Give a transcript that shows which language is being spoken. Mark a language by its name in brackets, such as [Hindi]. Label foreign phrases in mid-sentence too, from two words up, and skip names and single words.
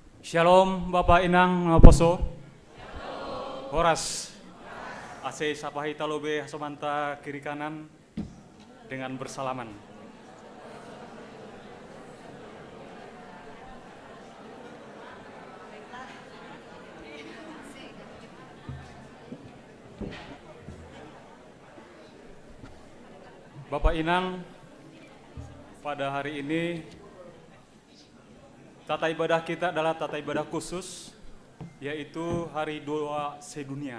[Indonesian] Shalom Bapak Inang Poso. [Batak Simalungun] Horas. Ase sapahi talobe hasomanta kiri kanan [Indonesian] dengan bersalaman. Bapak Inang, pada hari ini tata ibadah kita adalah tata ibadah khusus, yaitu Hari Doa Sedunia.